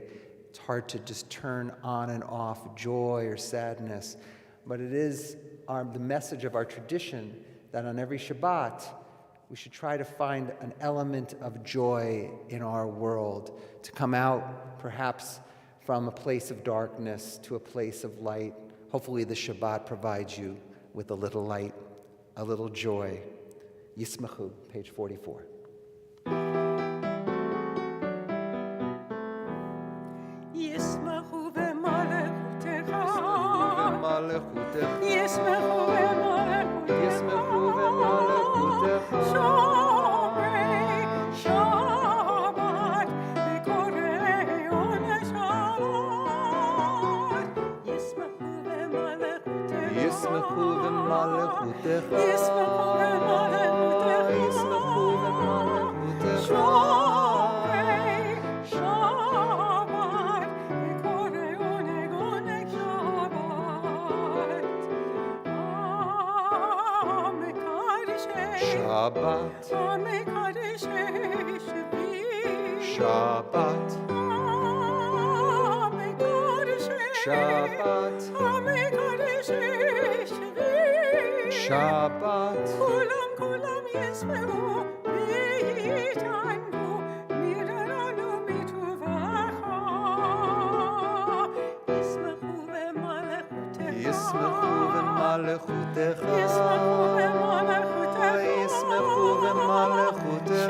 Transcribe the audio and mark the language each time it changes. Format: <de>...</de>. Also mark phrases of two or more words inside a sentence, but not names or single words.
<en>It's hard to just turn on and off joy or sadness, but it is the message of our tradition that on every Shabbat, we should try to find an element of joy in our world, to come out perhaps from a place of darkness to a place of light. Hopefully the Shabbat provides you with a little light, a little joy. Yismachu, page 44.</en> <he>ישמחו ומלכותך. ישמחו ומלכותך. שומרי שבת וקוראי ענג שבת. ישמחו ומלכותך. ישמחו ומלכותך. ישמחו ומלכותך. ישמחו ומלכותך. שומרי שבת וקוראי ענג שבת. Shabbat. Shabbat. Shabbat. Shabbat. כולם ישבעו ויתענגו מרננו מטובך. ישמחו ומלכותך. ישמחו ומלכותך. ישמחו ומלכותך. ישמחו ומלכותך.</he>